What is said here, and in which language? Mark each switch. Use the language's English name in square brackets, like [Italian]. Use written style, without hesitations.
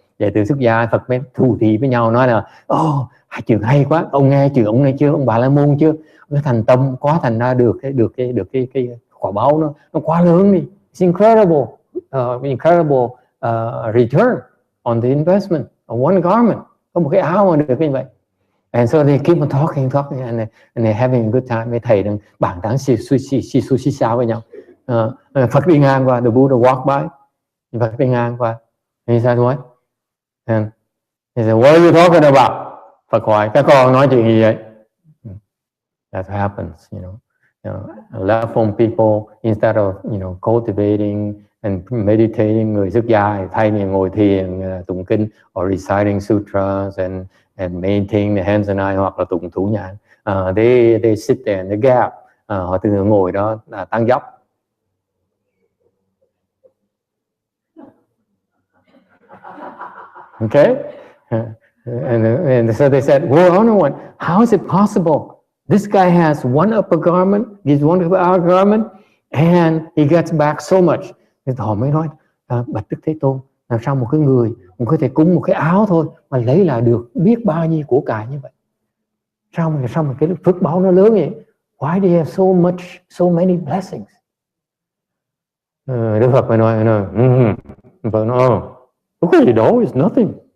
[Vietnamese] Đệ tử xuất gia Phật mới thù thị với nhau, nói là, hai chuyện hay quá, ông nghe chuyện ông này chưa, ông Bà La Môn chưa, nó thành tâm quá, thành ra được cái quả báo nó quá lớn đi. [English] It's incredible return on the investment of one garment. [Vietnamese] Có một cái áo mà được như vậy. [English] And so they keep on talking and they're having a good time. [Vietnamese] Mấy thầy đang bàn tán xì xào với nhau. Phật đi ngang qua, [English] the Buddha walk by. [Vietnamese] Phật đi ngang qua. [English] And he said, what? And he said, what are you talking about? [Vietnamese] Phật hỏi, các con nói chuyện gì vậy? [English] That happens, you know. Left from people, instead of cultivating and meditating, [Vietnamese] người xuất gia thay vì ngồi thiền tụng kinh [English] or reciting sutras and maintaining the hands and eyes, [Vietnamese] hoặc là tụng thủ nhãn, [English] they sit there in the gap, [Vietnamese] họ từ ngồi đó là tăng dốc. [English] Okay, and so they said, well, Honored One, how is it possible? This guy has one upper garment, gives one upper garment, and he gets back so much. [Vietnamese] Thì họ mới nói, Bạch Đức Thế Tôn, làm sao một cái người có thể cúng một cái áo thôi mà lấy lại được biết bao nhiêu của cải như vậy? Sao mà cái phước báo nó lớn vậy? [English] Why do you have so many blessings? [Vietnamese] Đức Phật mới nói, Phật nói, có gì đâu, [English] it's nothing.